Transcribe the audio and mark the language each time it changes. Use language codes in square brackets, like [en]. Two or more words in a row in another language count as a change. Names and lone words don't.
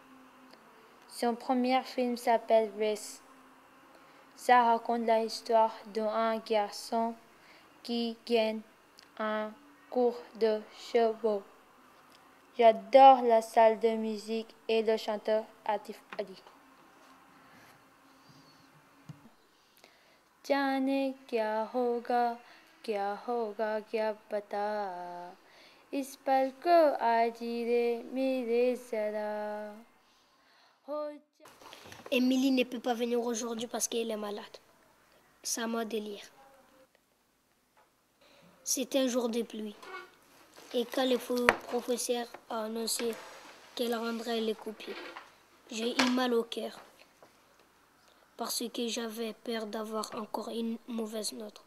[fr] Son premier film s'appelle Race. Ça raconte l'histoire d'un garçon qui gagne un cours de chevaux. J'adore la salle de musique et le chanteur Atif Ali. [hi] जाने क्या होगा क्या पता, इस पल को आजीरे मेरे जरा. [fr] Émilie ne peut pas venir aujourd'hui parce qu'elle est malade. Ça m'a délire. C'était un jour de pluie. Et quand le professeur a annoncé qu'elle rendrait les copies, j'ai eu mal au cœur parce que j'avais peur d'avoir encore une mauvaise note.